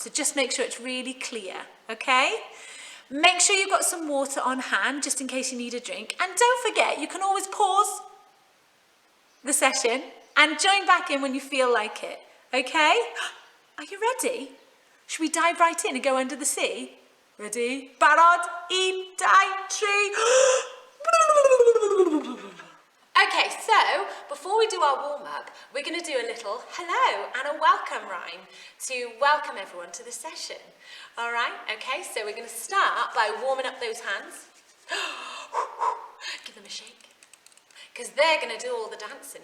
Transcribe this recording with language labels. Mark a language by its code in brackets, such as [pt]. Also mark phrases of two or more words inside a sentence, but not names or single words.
[en] So just make sure it's really clear, okay? Make sure you've got some water on hand, just in case you need a drink. And don't forget, you can always pause the session and join back in when you feel like it, okay? Are you ready? Should we dive right in and go under the sea? Ready? [cy] Barod, un, dau, tri. [en] Okay, so before we do our warm-up, we're going to do a little hello and a welcome rhyme to welcome everyone to the session. All right, okay, so we're going to start by warming up those hands. Give them a shake, because they're going to do all the dancing.